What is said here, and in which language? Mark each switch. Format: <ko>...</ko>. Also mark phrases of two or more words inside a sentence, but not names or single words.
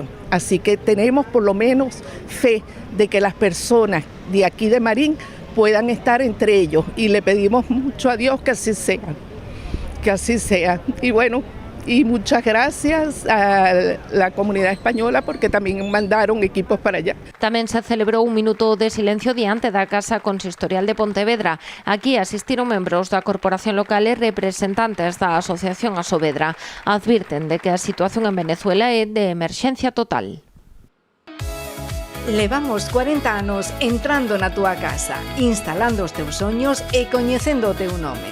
<es>Así que tenemos por lo menos fe de que las personas de aquí de Marín puedan estar entre ellos, y le pedimos mucho a Dios que así sea, que así sea. Y bueno, y muchas gracias a la comunidad española, porque también mandaron equipos para allá.</es> <gl>Tamén se celebrou un minuto de silencio diante da Casa Consistorial de Pontevedra. Aquí asistiron membros da Corporación Local e representantes da Asociación Asovedra. Advirten de que a situación en Venezuela é de emerxencia total. Levamos 40 anos entrando na túa casa, instalando os teus soños e coñecendo o teu nome.</gl>